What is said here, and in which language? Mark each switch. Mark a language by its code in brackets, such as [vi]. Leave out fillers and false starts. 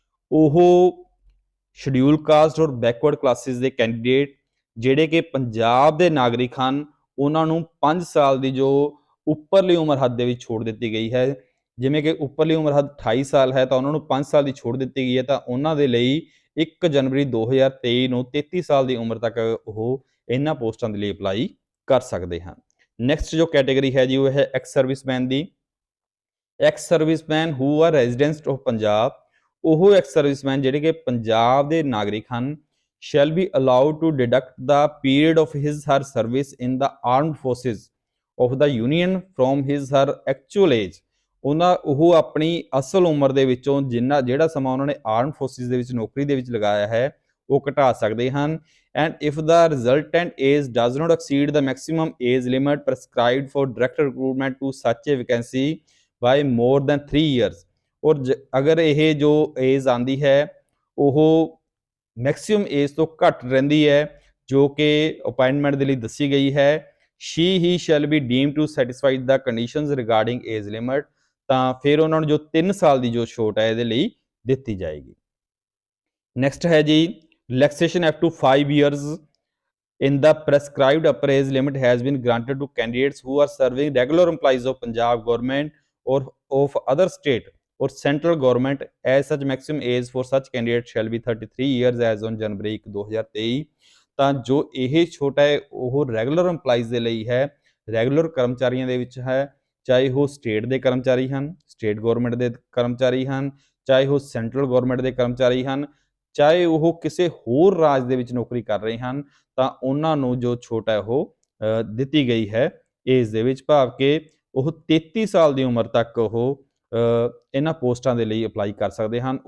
[pa] ਉਹ schedule caste ਔਰ backward classes ਦੇ ਕੈਂਡੀਡੇਟ ਜਿਹੜੇ ਕਿ ਪੰਜਾਬ ਦੇ ਨਾਗਰਿਕ ਹਨ ਉਹਨਾਂ ਨੂੰ 5 ਸਾਲ ਦੀ ਜੋ ਉੱਪਰਲੀ ਉਮਰ ਹੱਦ ਦੇ ਵਿੱਚ ਛੋੜ ਦਿੱਤੀ ਗਈ ਹੈ। ਜਿਵੇਂ ਕਿ ਉੱਪਰਲੀ ਉਮਰ ਹੱਦ 28 ਸਾਲ ਹੈ ਤਾਂ ਉਹਨਾਂ ਨੂੰ 5 ਸਾਲ ਦੀ ਛੋੜ ਦਿੱਤੀ ਗਈ ਹੈ, ਤਾਂ ਉਹਨਾਂ ਦੇ ਲਈ 1 ਜਨਵਰੀ 2023 ਨੂੰ 33 ਸਾਲ ਦੀ ਉਮਰ ਤੱਕ ਉਹ ਇਹਨਾਂ ਪੋਸਟਾਂ ਦੇ ਲਈ ਅਪਲਾਈ ਕਰ ਸਕਦੇ ਹਨ। ਨੈਕਸਟ ਜੋ ਕੈਟੇਗਰੀ ਹੈ ਜੀ ਉਹ ਹੈ ex serviceman ਦੀ। [en] ex serviceman who are residents of Punjab, [pa] ਉਹ ਐਕਸ ਸਰਵਿਸਮੈਨ ਜਿਹੜੇ ਕਿ ਪੰਜਾਬ ਦੇ ਨਾਗਰਿਕ ਹਨ [en] shall be allowed to deduct the period of his her service in the armed forces of the union from his her actual age। [pa] ਉਹ ਆਪਣੀ ਅਸਲ ਉਮਰ ਦੇ ਵਿੱਚੋਂ ਜਿਹੜਾ ਸਮਾਂ ਉਹਨਾਂ ਨੇ ਆਰਮਡ ਫੋਰਸਿਸ ਦੇ ਵਿੱਚ ਨੌਕਰੀ ਦੇ ਵਿੱਚ ਲਗਾਇਆ ਹੈ ਉਹ ਘਟਾ ਸਕਦੇ ਹਨ। [en] and if the resultant age does not exceed the maximum age limit prescribed for direct recruitment to such a vacancy by more than 3 years, [pa] ਔਰ ਅਗਰ ਇਹ ਜੋ ਏਜ ਆਂਦੀ ਹੈ ਉਹ ਮੈਕਸਿਮਮ ਏਜ ਤੋਂ ਘੱਟ ਰਹਿੰਦੀ ਹੈ ਜੋ ਕਿ ਅਪਾਇੰਟਮੈਂਟ ਦੇ ਲਈ ਦੱਸੀ ਗਈ ਹੈ, [en] she he shall be deemed to satisfy the conditions regarding age limit, [pa] ਤਾਂ ਫਿਰ ਉਹਨਾਂ ਨੂੰ ਜੋ 3 ਸਾਲ ਦੀ ਜੋ ਛੋਟ ਹੈ ਇਹਦੇ ਲਈ ਦਿੱਤੀ ਜਾਏਗੀ। ਨੈਕਸਟ ਹੈ ਜੀ [en] Relaxation up to 5 years in the prescribed upper age limit has been granted to candidates who are serving regular employees of Punjab government or of other state or central government as such maximum age for such candidate shall be 33 years as on January 1 2023। [pa] ਤਾਂ ਜੋ ਇਹ ਛੋਟਾ ਹੈ ਉਹ regular EMPLOYEES ਦੇ ਲਈ ਹੈ, ਰੈਗੂਲਰ ਕਰਮਚਾਰੀਆਂ ਦੇ ਵਿੱਚ ਹੈ, ਚਾਹੇ ਉਹ ਸਟੇਟ ਦੇ ਕਰਮਚਾਰੀ ਹਨ, ਸਟੇਟ ਗਵਰਨਮੈਂਟ ਦੇ ਕਰਮਚਾਰੀ ਹਨ, ਚਾਹੇ ਉਹ ਸੈਂਟਰਲ ਗਵਰਨਮੈਂਟ ਦੇ ਕਰਮਚਾਰੀ ਹਨ, ਚਾਹੇ ਉਹ ਕਿਸੇ ਹੋਰ ਰਾਜ ਦੇ ਵਿੱਚ ਨੌਕਰੀ ਕਰ ਰਹੇ ਹਨ, ਤਾਂ ਉਹਨਾਂ ਨੂੰ ਜੋ ਛੋਟ ਹੈ ਉਹ ਦਿੱਤੀ ਗਈ ਹੈ ਏਜ ਦੇ ਵਿੱਚ, ਭਾਵ ਕਿ ਉਹ 33 ਸਾਲ ਦੀ ਉਮਰ ਤੱਕ ਉਹ ਇਹਨਾਂ ਪੋਸਟਾਂ ਦੇ ਲਈ ਅਪਲਾਈ ਕਰ ਸਕਦੇ ਹਨ।